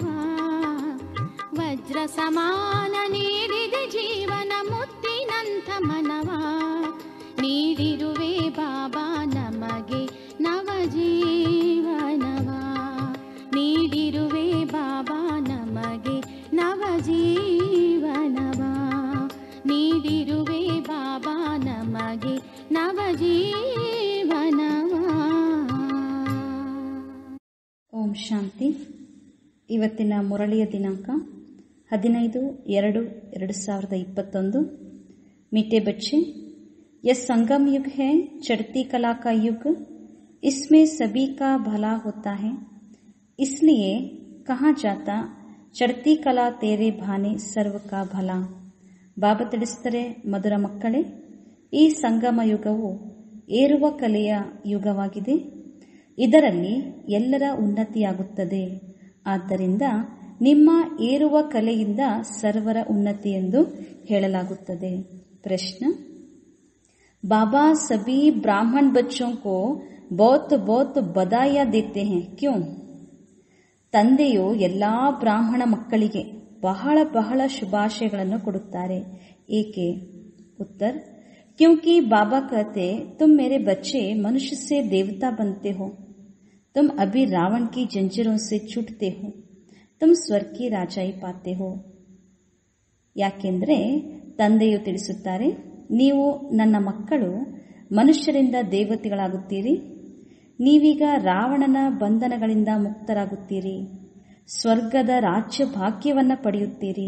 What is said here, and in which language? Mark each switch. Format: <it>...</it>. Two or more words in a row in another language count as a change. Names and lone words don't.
<kn>ವಜ್ರ ಸಮಾನ ನೀಡಿದೆ ಜೀವನ ಮುತ್ತಿನಂಥ ಮನವ, ನೀಡಿರುವೆ ಬಾಬಾ ನಮಗೆ ನವ ಜೀವನವ, ನೀಡಿರುವೆ ಬಾಬಾ ನಮಗೆ ನವ ಜೀವನವ, ನೀಡಿರುವೆ ಬಾಬಾ ನಮಗೆ ನವ ಜೀವನವ. ಓಂ ಶಾಂತಿ. ಇವತ್ತಿನ ಮುರಳಿಯ ದಿನಾಂಕ 15/2/2021.</kn> <hi>मीठे बच्चे, यह संगम युग है, चढ़ती कला का युग, इसमें सभी का भला होता है, इसलिए कहा जाता चढ़ती कला तेरे भाने सर्व का भला.</hi> <kn>ಬಾಬಾ ತಿಳಿಸ್ತಾರೆ, ಮಧುರ ಮಕ್ಕಳೇ, ಈ ಸಂಗಮ ಯುಗವು ಏರುವ ಕಲೆಯ ಯುಗವಾಗಿದೆ, ಇದರಲ್ಲಿ ಎಲ್ಲರ ಉನ್ನತಿಯಾಗುತ್ತದೆ. ಆದ್ದರಿಂದ ನಿಮ್ಮ ಏರುವ ಕಲೆಯಿಂದ ಸರ್ವರ ಉನ್ನತಿ ಎಂದು ಹೇಳಲಾಗುತ್ತದೆ. ಪ್ರಶ್ನೆ:</kn> <hi>बाबा सभी ब्राह्मण बच्चों को बहुत बहुत बधाइयां देते हैं क्यों?</hi> <kn>ತಂದೆಯು ಎಲ್ಲಾ ಬ್ರಾಹ್ಮಣ ಮಕ್ಕಳಿಗೆ ಬಹಳ ಬಹಳ ಶುಭಾಶಯಗಳನ್ನು ಕೊಡುತ್ತಾರೆ, ಏಕೆ?</kn> <hi>उत्तर: क्योंकि बाबा कहते तुम मेरे बच्चे मनुष्य से देवता बनते हो, तुम अभी रावण की जंजीरों से छूटते हो, तुम स्वर्ग की राजाई पाते हो.</hi> <kn>ಯಾಕೆಂದರೆ ತಂದೆಯು ತಿಳಿಸುತ್ತಾರೆ, ನೀವು ನನ್ನ ಮಕ್ಕಳು ಮನುಷ್ಯರಿಂದ ದೇವತೆಗಳಾಗುತ್ತೀರಿ, ನೀವೀಗ ರಾವಣನ ಬಂಧನಗಳಿಂದ ಮುಕ್ತರಾಗುತ್ತೀರಿ, ಸ್ವರ್ಗದ ರಾಜ್ಯ ಭಾಗ್ಯವನ್ನು ಪಡೆಯುತ್ತೀರಿ.</kn>